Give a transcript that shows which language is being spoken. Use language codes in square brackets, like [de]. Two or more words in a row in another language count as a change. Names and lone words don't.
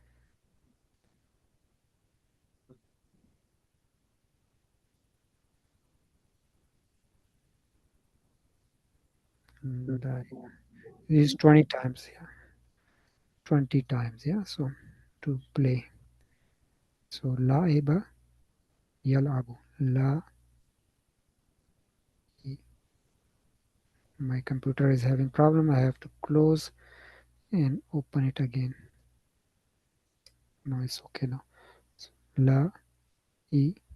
[en] It is 20 times. Yeah. 20 times. Yeah. So to play. [ar] So لعبة يلعب. [en] La My computer is having problem. I have to close and open it again. No, it's okay now. La I.